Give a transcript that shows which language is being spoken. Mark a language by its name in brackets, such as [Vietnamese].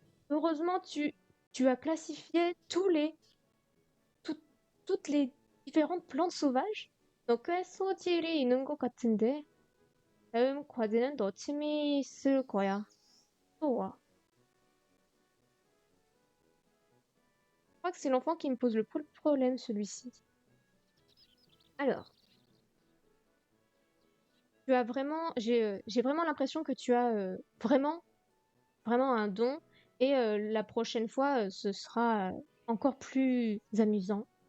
[French] Heureusement, tu as classifié toutes les différentes plantes sauvages. [Korean] 너 꽤 소질이 있는 것 같은데. 다음 과제는 너 취미 있을 거야. 또 와. [French] Je crois que c'est l'enfant qui me pose le problème, celui-ci. Alors, tu as vraiment, j'ai vraiment l'impression que tu as vraiment un don Et la prochaine fois, ce sera encore plus amusant.